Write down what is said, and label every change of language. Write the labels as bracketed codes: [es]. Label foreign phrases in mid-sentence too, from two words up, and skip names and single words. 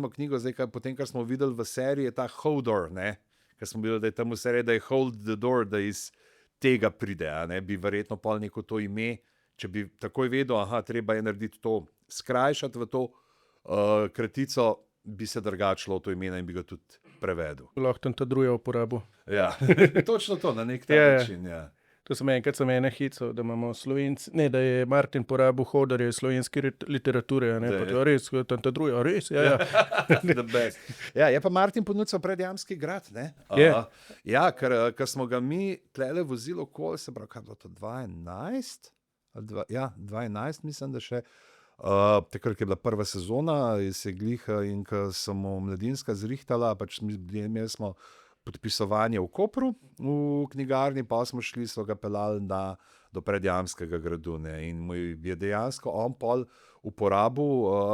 [sl] knjigo, zdaj potem, kar smo videli v seriji, je ta Hodor, ne, ker smo videli, da je tam v seriji, da je [en] Hold the Door, [sl] da iz tega pride, a ne, bi verjetno pol neko to ime, če bi takoj vedel, aha, treba je narediti to, skrajšati v to kratico, bi se drugače lotil imena in bi ga tudi prevedel. Lahko tam ta druga uporabo. Ja, točno to, na nek ta način, ja. To sem enkrat hical, da imamo Slovenci, ne, da je Martin porabil Hodorje slovenske literature, ne, pa to res, tam ta druga, res, ja. [en] The best. [sl] Ja, je pa Martin ponudil Predjamski grad, ne? Ja, ker smo ga mi tlele vozili okoli, se pravi, kaj bilo to, 2011? Ja, 2011, mislim, da še. Takrat je bila prva sezona, se gliha in ko smo Mladinska zrihtala, pač imeli smo podpisovanje v Kopru, v knjigarni, pa smo šli, so ga pelali do Predjamskega gradu, ne, in mu je dejansko on pol uporabil,